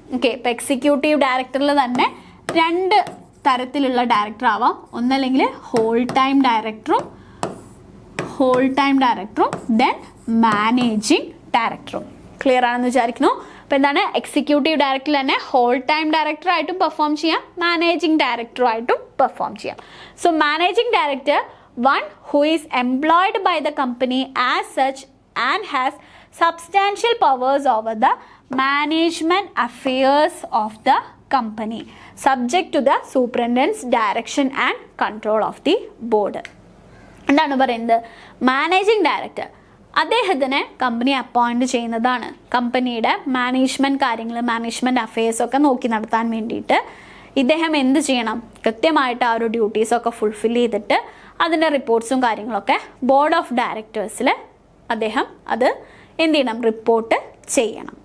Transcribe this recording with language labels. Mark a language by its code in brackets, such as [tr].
[ml] Okay, ഇപ്പോൾ executive ഡയറക്ടറിൽ തന്നെ 2 തരത്തിലുള്ള ഡയറക്ടർ ആവാം. ഒന്നല്ലെങ്കിൽ ഹോൾ ടൈം ഡയറക്ടറും ഹോൾ ടൈം ഡയറക്ടറും ദെൻ മാനേജിങ് ഡയറക്ടറും. ക്ലിയർ ആണെന്ന് വിചാരിക്കുന്നു. അപ്പോൾ എന്താണ്, എക്സിക്യൂട്ടീവ് ഡയറക്ടർ തന്നെ ഹോൾ ടൈം ഡയറക്ടറായിട്ടും പെർഫോം ചെയ്യാം, മാനേജിങ് ഡയറക്ടറായിട്ടും പെർഫോം ചെയ്യാം. [en] So managing director, one who is employed by the company as such and has substantial powers over the management affairs of the company, subject to the superintendent's direction and control of the board. [ml] എന്താണ് പറയുന്നത്, managing director അദ്ദേഹത്തിന് company appoint ചെയ്യുന്നതാണ് കമ്പനിയുടെ management കാര്യങ്ങൾ, management affairs ഒക്കെ നോക്കി നടത്താൻ വേണ്ടിയിട്ട്. ഇദ്ദേഹം എന്ത് ചെയ്യണം, കൃത്യമായിട്ട് ആ ഒരു ഡ്യൂട്ടീസൊക്കെ ഫുൾഫിൽ ചെയ്തിട്ട് അതിൻ്റെ റിപ്പോർട്ട്സും കാര്യങ്ങളൊക്കെ ബോർഡ് ഓഫ് ഡയറക്ടേഴ്സിൽ അദ്ദേഹം അത് എന്ത് ചെയ്യണം, റിപ്പോർട്ട് ചെയ്യണം.